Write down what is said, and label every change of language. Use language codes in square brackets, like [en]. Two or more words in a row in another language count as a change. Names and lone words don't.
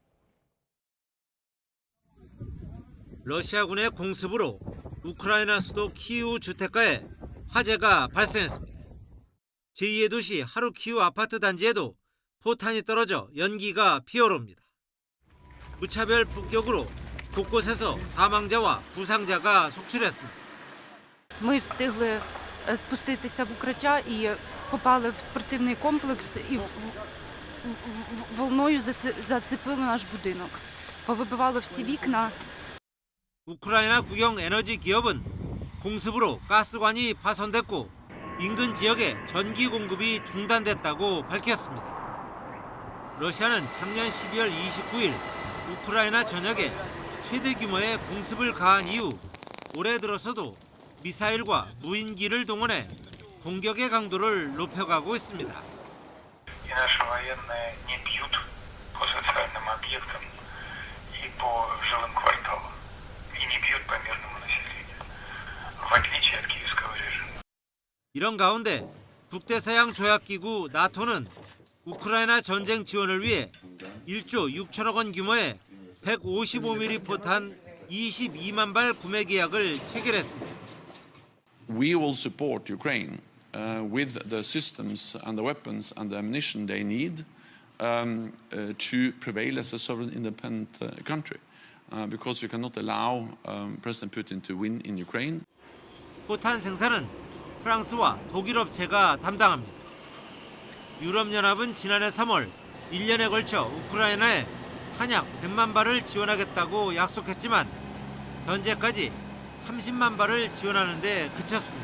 [ko] 러시아군의 공습으로 우크라이나 수도 키우 주택가에 화재가 발생했습니다. 제2의 도시 하루키우 아파트 단지에도 포탄이 떨어져 연기가 피어오릅니다. 무차별 폭격으로 곳곳에서 사망자와 부상자가 속출했습니다. [uk] Ми встигли спуститися в укриття і попали в спортивний комплекс і волною зацепило наш будинок. Повибивало всі вікна. [ko] 우크라이나 국영 에너지 기업은 공습으로 가스관이 파손됐고 인근 지역에 전기 공급이 중단됐다고 밝혔습니다. 러시아는 작년 12월 29일 우크라이나 전역에 최대 규모의 공습을 가한 이후 올해 들어서도 미사일과 무인기를 동원해 공격의 강도를 높여가고 있습니다. [ru] И наши военные не бьют по социальным объектам и по жилым кварталам. И не бьют по мирному населению, в отличие от киевского режима. [ko] 이런 가운데 북대서양 조약기구 나토는 우크라이나 전쟁 지원을 위해 1조 6천억 원 규모의 155mm 포탄 22만 발 구매 계약을 체결했습니다. [en] We will support Ukraine with the systems and the weapons and the ammunition they need to prevail as a sovereign independent country. Because we cannot allow President Putin to win in Ukraine. [ko] 포탄 생산은 프랑스와 독일 업체가 담당합니다. 유럽연합은 지난해 3월 1년에 걸쳐 우크라이나에 탄약 100만 발을 지원하겠다고 약속했지만 현재까지 30만 발을 지원하는 데 그쳤습니다.